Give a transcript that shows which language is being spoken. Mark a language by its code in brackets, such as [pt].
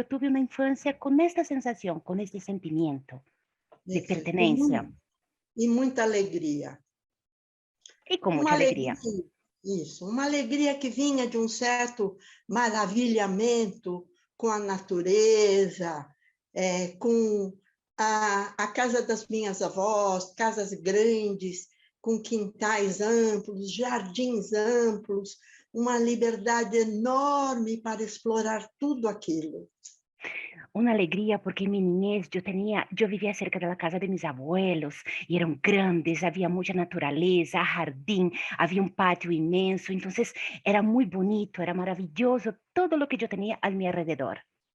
[es] Yo tuve una infancia con esta sensación, con este sentimiento de pertenencia [pt] E muita alegria. [es] y con [pt] Uma [es] mucha alegría. [pt] isso, uma alegria que vinha de um certo maravilhamento com a natureza, com a casa das minhas avós, casas grandes, com quintais amplos, jardins amplos, uma liberdade enorme para explorar tudo aquilo. [es] Una alegría porque en mi niñez yo vivía cerca de la casa de mis abuelos y eran grandes, había mucha naturaleza, jardín, había un patio inmenso, entonces era muy bonito, era maravilloso todo lo que yo tenía a mi alrededor.